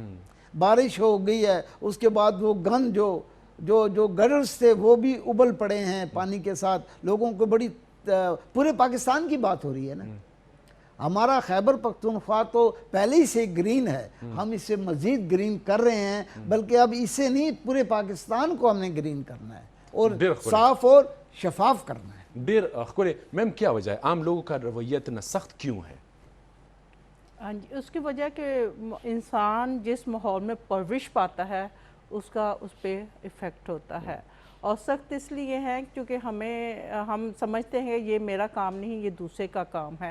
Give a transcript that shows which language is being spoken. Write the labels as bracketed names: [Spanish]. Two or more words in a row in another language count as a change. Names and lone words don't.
[Urdu] بارش ہو گئی ہے، اس کے بعد وہ گن جو گڈرز تھے وہ بھی ابل پڑے ہیں پانی کے ساتھ، لوگوں کو بڑی پورے پاکستان کی بات ہو رہی ہے نا. ہمارا خیبر پختونخوا تو پہلے ہی سے گرین ہے، ہم اسے مزید گرین کر رہے ہیں، بلکہ اب اسے نہیں پورے پاکستان کو ہم نے گرین کرنا ہے اور صاف اور شفاف کرنا ہے. [Pashto] ډیر ښکلی [Urdu] میم کیا وجہ ہے عام لوگوں کا رویہ اتنا سخت کیوں ہے؟ ہاں جی، اس کی وجہ کہ انسان جس ماحول میں پرورش پاتا ہے اس کا اس پہ ایفیکٹ ہوتا ہے، اور سخت اس لیے ہے کیونکہ ہم سمجھتے ہیں یہ میرا کام نہیں، یہ دوسرے کا کام ہے۔